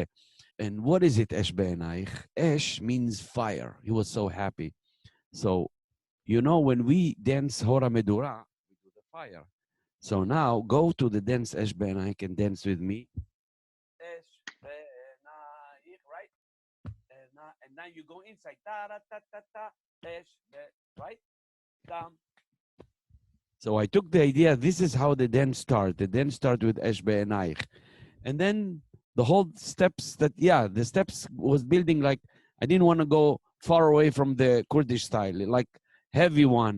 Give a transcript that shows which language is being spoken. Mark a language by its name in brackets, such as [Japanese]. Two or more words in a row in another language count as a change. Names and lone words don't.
[English] And what is it, Esh Be'enaich? Esh means fire. He was so happy. So, when we dance Hora Medura, we do the fire. So now, go to the dance Esh Be'enaich and dance with me. Esh Be'enaich, right? And now you go inside. Ta-ra-ta-ta-ta, Esh Be'enaich, right? Down. So I took the idea, this is how the dance started. The dance started with Esh Be'enaich. And then the whole steps the steps was building like, I didn't want to go far away from the Kurdish style, like heavy one.